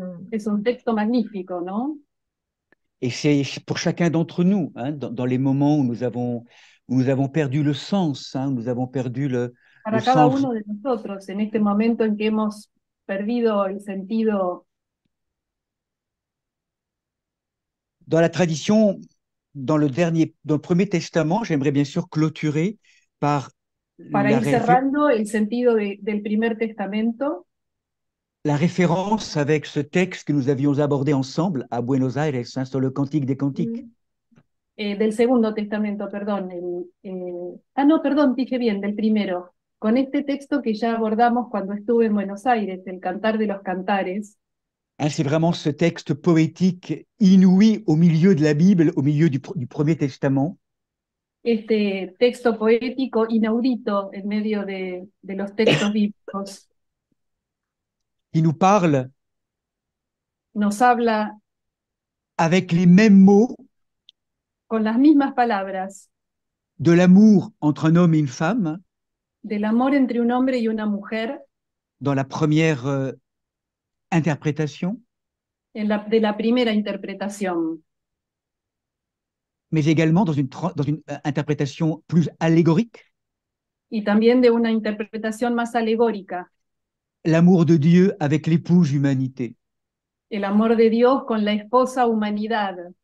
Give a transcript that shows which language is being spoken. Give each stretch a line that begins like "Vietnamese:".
Spanish: Es un texto magnífico, ¿no?
French: Et c'est pour chacun d'entre nous, hein, dans les moments où nous avons perdu le sens, hein, où nous avons perdu
Spanish: Para
French: le
Spanish: cada
French: sens.
Spanish: uno de nosotros, en este momento en que hemos perdido el sentido.
French: Dans la tradition, dans le Premier Testament, j'aimerais bien sûr clôturer par
Spanish: Para la, ir cerrando el sentido del primer testamento,
French: la référence avec ce texte que nous avions abordé ensemble à Buenos Aires, hein, sur le Cantique des Cantiques.
Spanish: del segundo testamento, perdón. No, perdón, dije bien, del primero. Con este texto que ya abordamos cuando estuve en Buenos Aires, el Cantar de los Cantares.
French: Hein, c'est vraiment ce texte poétique inouï au milieu de la Bible, au milieu du Premier Testament.
Spanish: Este texto poético inaudito en medio de los textos bíblicos.
French: Qui nous parle
Spanish: nos habla
French: avec les mêmes mots
Spanish: con las mismas palabras
French: de l'amour entre un homme et une femme
Spanish: del amor entre un hombre y una mujer
French: dans la première interprétation,
Spanish: de la primera interpretación,
French: mais également dans une interprétation plus allégorique.
Spanish: y también de una interpretación más alegórica.
French: L'amour de Dieu avec l'épouse humanité.
Spanish: El amor de Dios con la esposa humanidad.